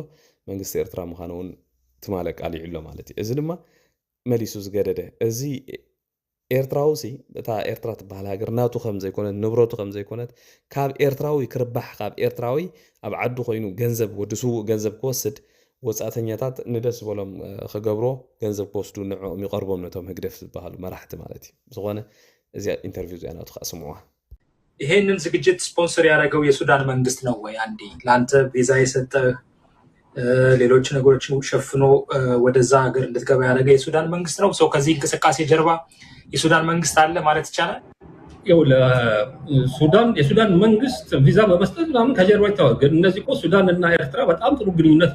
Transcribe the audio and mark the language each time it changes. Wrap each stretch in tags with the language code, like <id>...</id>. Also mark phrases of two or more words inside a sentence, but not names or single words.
<ti>መንግስቲ ኤርትራ ምዃኑ እውን ትማለ ቃል ይዕሎ ማለት እዩ እዚ ድማ መሊሱ ዝገደደ እዚ ኤርትራውሲ እታ ኤርትራ ትበሃል ሃገር ናቱ ከም ዘይኮነት ንብረቱ ከም ዘይኮነት ካብ ኤርትራዊ ክርባሕ ካብ ኤርትራዊ ኣብ ዓዱ ኮይኑ ገንዘብ ወድሱ ገንዘብ ክወስድ ወጻተኛታት ንደስ ዝበሎም ክገብሮ ገንዘብ ክወስዱ ንዕኦም ይቐርቦም ነቶም ህግደፍ ዝበሃሉ መራሕቲ ማለት እዩ ዝኾነ እዚያ ኢንተርቪው ዚያ ናቱ ከስምዑዋ</ti> <am>ይሄንን ዝግጅት ስፖንሰር ያደረገው የሱዳን መንግስት ነው ወይ አንዴ ለአንተ ቪዛ የሰጠህ ሌሎች ነገሮችን ሸፍኖ ወደዛ ሀገር እንድትገባ ያደረገ የሱዳን መንግስት ነው ሰው ከዚህ እንቅስቃሴ ጀርባ የሱዳን መንግስት አለ ማለት ይቻላል ያው የሱዳን መንግስት ቪዛ በመስጠት ምናምን ከጀርባ ይታወቃል እነዚህ እኮ ሱዳን እና ኤርትራ በጣም ጥሩ ግንኙነት</am>